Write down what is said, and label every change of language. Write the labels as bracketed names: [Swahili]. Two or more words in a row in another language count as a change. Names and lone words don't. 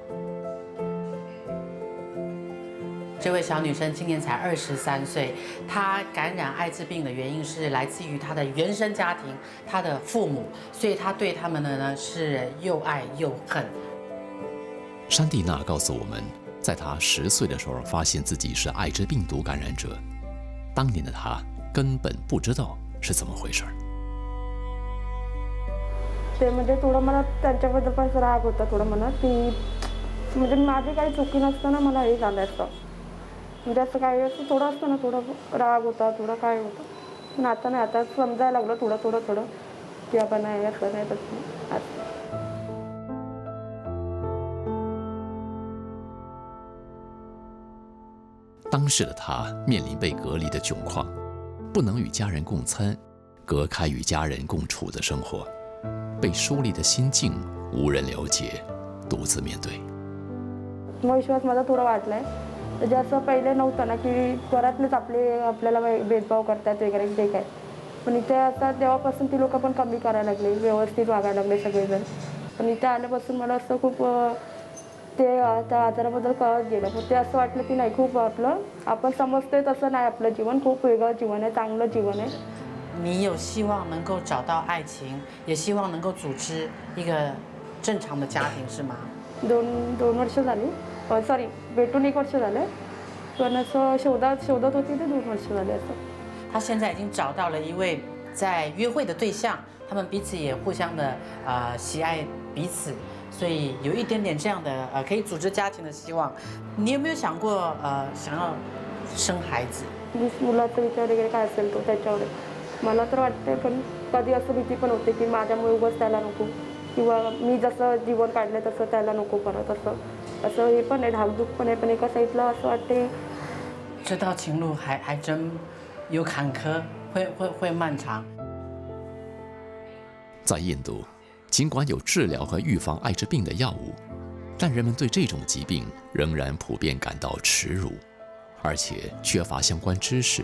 [Chinese] 这位小女生今年才23岁，她感染艾滋病的原因是来自于她的原生家庭，她的父母，所以她对他们呢是又爱又恨。山蒂娜告诉我们，在她10岁的时候发现自己是艾滋病毒感染者，当年的她根本不知道是怎么回事。 [Marathi] ते म्हणजे थोडं मला त्यांच्याबद्दल पण राग होता थोडं मनात की म्हणजे माझी काही चुकी नसताना मला हे झालं असतं म्हणजे असं काही असं थोडं असतं ना थोडं राग होता थोडं काय होतं पण आता नाही आता समजायला लागलं थोडं की आपण नाही असं नाही तसं [Chinese] 当时的他面临被隔离的窘况，不能与家人共餐，隔开与家人共处的生活，被疏离的心境无人了解，独自面对。 [Marathi] विश्वास माझा थोडा वाटलाय म्हणजे असं पहिले नव्हतं ना की घरातलेच आपल्याला भेदभाव करतात वगैरे ते काय पण इथे आता तेव्हापासून ती लोक पण कमी करायला लागले व्यवस्थित वागायला लागले सगळेजण पण इथे आल्यापासून मला असं खूप ते त्या आजाराबद्दल कळत गेलं पण ते असं वाटलं की नाही खूप आपलं आपण समजतोय तसं नाही आपलं जीवन खूप वेगळं जीवन आहे चांगलं जीवन आहे [Chinese] 你有希望能够找到爱情，也希望能够组织一个正常的家庭，是吗？ [Marathi] दोन वर्ष झाली सॉरी भेटून 1 वर्ष झालं पण असं शोधत होती ते 2 वर्ष झाले असं [Chinese] 他现在已经找到了一位在约会的对象，他们彼此也互相的喜爱彼此， 所以有一点点这样的可以组织家庭的希望。你有没有想过想要生孩子？ [Marathi] मुलाचा विचार वगैरे काय असेल तो त्याच्यावर मला तर वाटतं पण कधी असं भीती पण होते की माझ्यामुळे उगाच त्याला नको किंवा मी जसं जीवन काढलं तसं त्याला नको परत असं हे पण आहे ढाकढूक पण आहे पण एका साईडला असं वाटते [Chinese] 这道情路还真有坎坷，会漫长。在印度，尽管有治疗和预防艾滋病的药物，但人们对这种疾病仍然普遍感到耻辱，而且缺乏相关知识。